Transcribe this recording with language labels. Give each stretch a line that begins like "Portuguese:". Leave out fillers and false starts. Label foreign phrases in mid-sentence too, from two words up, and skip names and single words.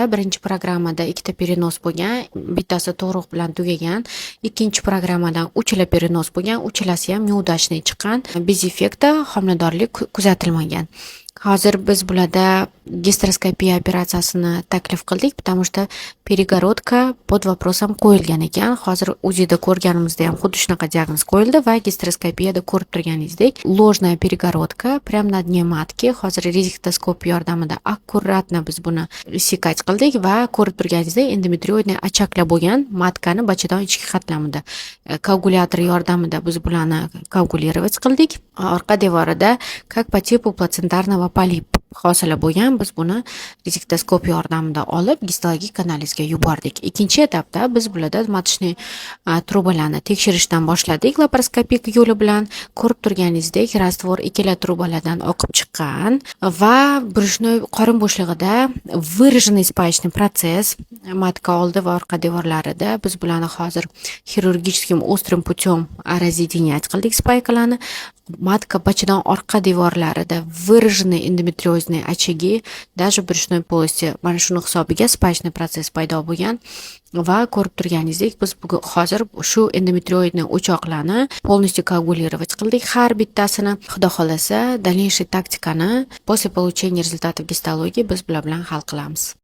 Uzbek: Birinchi programmada ikkita perinoz bo'lgan, bittasi tug'ruq bilan tugagan. Ikkinchi programmadan uchala perinoz bo'lgan, uchalasi ham неудачный chiqqan. Bez effekti, homiladorlik kuzatilmagan. Hozir biz bularda gistroskopiya operatsiyasini taklif qildik,
Russian: потому что перегородка под вопросом
Uzbek: qo'yilgan ekan. Hozir UZIda ko'rganimizda ham xuddi shunaqa diagnoz qo'yildi va gistroskopiyada ko'rib turganingizdek,
Russian: ложная перегородка прям на дне матки.
Uzbek: Hozir rezektoskop yordamida akkuratno biz buni sekать qildik va ko'rib turganingizdek endometrioidniy achaklar bo'lgan matkani bachadon ichki qatlamida koagulyator yordamida biz bularni koagulировать qildik. Orqa devorida
Russian: как по типу плацентарного полип
Uzbek: hosila bo'lgan. Biz buni rezektoskop yordamida olib gistologik analizga yubordik. Ikkinchi etapda biz bularda matочный trubalarni tekshirishdan boshladik laparoskopik yo'li bilan. Ko'rib turganingizdek, rastvor ikkala trubalardan oqib chiqqan va брюшной qorin bo'shlig'ida
Russian: выраженный спаечный
Uzbek: protsess matka oldi va orqa devorlarida biz bularni hozir
Russian: xirurgическим острым путем разъединять
Uzbek: qildik spaykalarni. Matka bachadon orqa devorlarida
Russian: выраженный endometriozniy очаги, даже брюшной полости
Uzbek: mana shuni hisobiga spaychniy protsess paydo bo'lgan va ko'rib turganingizdek biz hozir shu endometrioidniy o'choqlarni
Russian: полностью коагулировать
Uzbek: qildik har bittasini. Xudo xolasa, дальнейший taktikani
Russian: после получения результатов гистологии
Uzbek: biz bular bilan hal qilamiz.